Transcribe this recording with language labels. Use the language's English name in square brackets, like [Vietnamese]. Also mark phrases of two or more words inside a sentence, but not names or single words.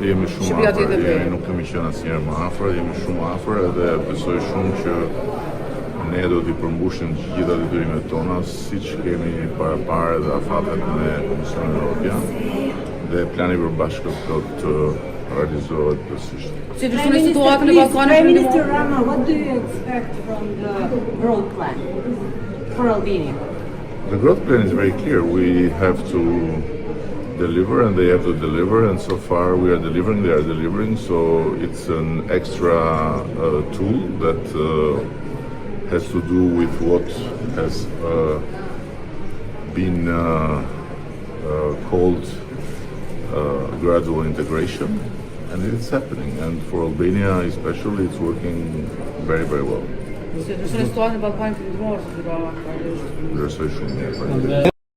[Albanian] Jemi shumë afër, nuk kemi qenë asnjëherë më afër, jemi shumë afër dhe besoj shumë që ne do t'i përmbushim të gjitha detyrimet tona, siç kemi parapare dhe afatet me Komisionin Evropian dhe plani përbashkët do të realizohet plotësisht. Si vizhoni situatën e Ballkanit Perëndimor? [English] Mr. Rama, what do you expect from the growth plan for Albania? The growth plan is very clear. We have to deliver and they have to deliver, and so far we are delivering, they are delivering, so it's an extra tool that has to do with what has been called gradual integration, and it's happening, and for Albania especially it's working very, very well. [Albanian] Si vizhoni situatën e Ballkanit Perëndimor? Vlerësoj shumë mirë.